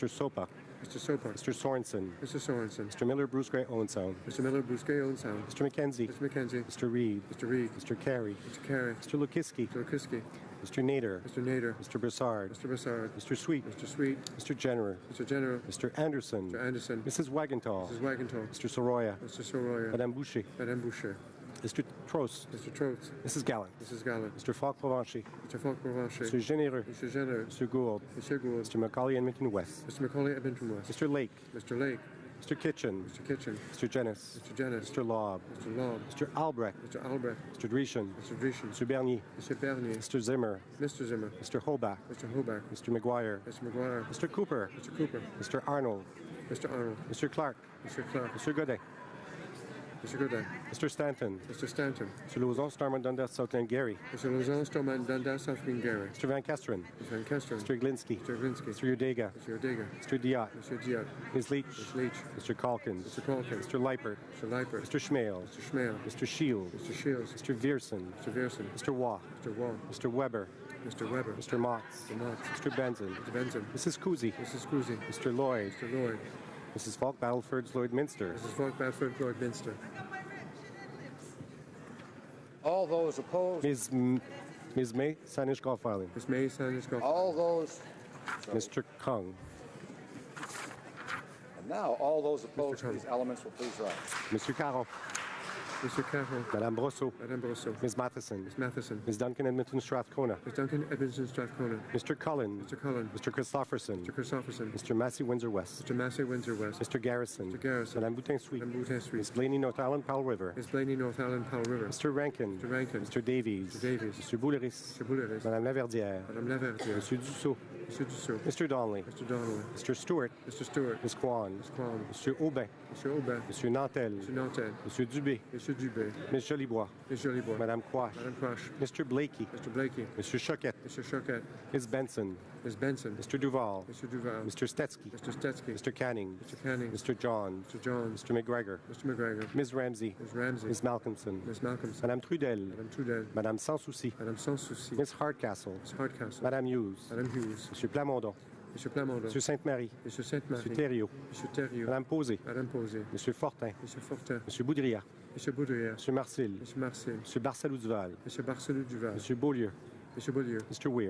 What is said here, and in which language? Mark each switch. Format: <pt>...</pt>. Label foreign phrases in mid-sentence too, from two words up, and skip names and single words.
<en>Sopa. Mr. Sopa. Mr. Sorensen. Mr. Sorensen. Mr. Miller Bruce Gray Owensound. Mr. Miller Bruce Gray Owensound. Mr. McKenzie. Mr. McKenzie. Mr. Reid. Mr. Reid. Mr. Carey. Mr. Carey. Mr. Lukiski. Mr. Lukiski. Mr. Nader. Mr. Nader. Mr. Broussard. Mr. Broussard. Mr. Sweet. Mr. Sweet. Mr. Jenner. Mr. Jenner. Mr. Anderson. Mr. Anderson. Mrs. Wagenthal. Mrs. Wagenthal. Mr. Soroya. Mr. Soroya. Madame Boucher. Madame Boucher. Mr. Trost. Mr. Trost. Mrs. Gallant. Mrs. Gallant. Mr. Falk-Provencher. Mr. Falk-Provencher. Mr. Généreux. Mr. Généreux. Mr. Gould. Mr. Gould. Mr. Macaulay Edmonton West. Mr. Macaulay Edmonton West. Mr. Lake. Mr. Lake. Mr. Kitchen. Mr. Kitchen. Mr. Jennis. Mr. Jennis. Mr. Lobb. Mr. Lobb. Mr. Albrecht. Mr. Albrecht. Mr. Dreeshen. Mr. Dreeshen. Mr. Bernier. Mr. Bernier. Mr. Zimmer. Mr. Zimmer. Mr. Holbach. Mr. Holbach. Mr. McGuire. Mr. McGuire. Mr. Cooper. Mr. Cooper. Mr. Arnold. Mr. Arnold. Mr. Clark. Mr. Clark. Mr. Godet. Mr. Godet. Mr. Stanton. Mr. Stanton. Mr. Lauzon, Stormont, Dundas, South Glengarry. Mr. Lauzon, Stormont, Dundas, South Glengarry. Mr. Van Kesteren. Mr. Van Kesteren. Mr. Glinsky. Mr. Glinsky. Mr. Udega. Mr. Udega. Mr. Diot. Mr. Diot. Ms. Leach. Ms. Leach. Mr. Calkins. Mr. Calkins. Mr. Leipert. Mr. Leipert. Mr. Schmale. Mr. Schmale. Mr. Shields. Mr. Shields. Mr. Vierson. Mr. Vierson. Mr. Waugh. Mr. Waugh. Mr. Weber. Mr. Weber. Mr. Motz. Mr. Motz. Mr. Benson. Mr. Benson. Mrs. Cousy. Mrs. Cousy. Mr. Lloyd. Mr. Lloyd. Mrs. Falk, Battleford's Lloyd Minster. Mrs. Falk, Battleford, Lloyd Minster. All those opposed? Ms. May, Sanish Golf Island. Ms. May, Sanish Golf. All those. Mr. Kung. And now, all those opposed to these elements will please rise. Mr. Caron. Mr. Caron. Madame Brosseau. Madame Brosseau. Ms. Matheson. Ms. Matheson. Ms. Duncan Edmonton Strathcona. Ms. Duncan Edmonton Strathcona. Mr. Cullen. Mr. Cullen. Mr. Christopherson. Mr. Christopherson. Mr. Massey Windsor West. Mr. Massey Windsor West. Mr. Garrison. Mr. Garrison. Madame Boutin Sweet. Madame Boutin Sweet. Ms. Blaney North Island Powell River. Ms. Blaney North Island Powell River. Mr. Rankin. Mr. Rankin. Mr. Davies. Mr. Davies. Mr. Bouleris. Mr. Bouleris. Madame Laverdière. Madame Laverdière. Monsieur Dussault. Monsieur Dussault. Mr. Donnelly. Mr. Donnelly. Mr. Stewart. Mr. Stewart. Ms. Kwan. Ms. Kwan. Monsieur Aubin. Monsieur Aubin. Monsieur Nantel. Monsieur Nantel. Monsieur Dubé. Monsieur Dubé. Ms. Jolibois. Ms. Jolibois. Madame Quash. Madame Quash. Mr. Blakey. Mr. Blakey. Monsieur Choquette. Mr. Choquette. Ms. Benson. Ms. Benson. Mr. Duval. Mr. Duval. Mr. Stetsky. Mr. Stetsky. Mr. Canning. Mr. Canning. Mr. John. Mr. John. Mr. McGregor. Mr. McGregor. Ms. Ramsey. Ms. Ramsey. Ms. Malcolmson. Ms. Malcolmson. Madame Trudel. Madame Trudel. Madame Sans Souci. Madame Sans Souci. Ms. Hardcastle. Ms. Hardcastle. Madame Hughes. Madame Hughes. Monsieur Plamondon. Monsieur Plamondon. Monsieur Sainte-Marie. Monsieur Sainte-Marie. Monsieur Thériault. Monsieur Thériault. Madame Posé. Madame Posé. Monsieur Fortin. Monsieur Fortin. Monsieur Boudria. Monsieur Baudrière. Monsieur Marcel. Monsieur Marcel. Monsieur Barcelou Duval. Monsieur Barcelou Duval. Monsieur Beaulieu. Monsieur Beaulieu. Mr. Weir.</en>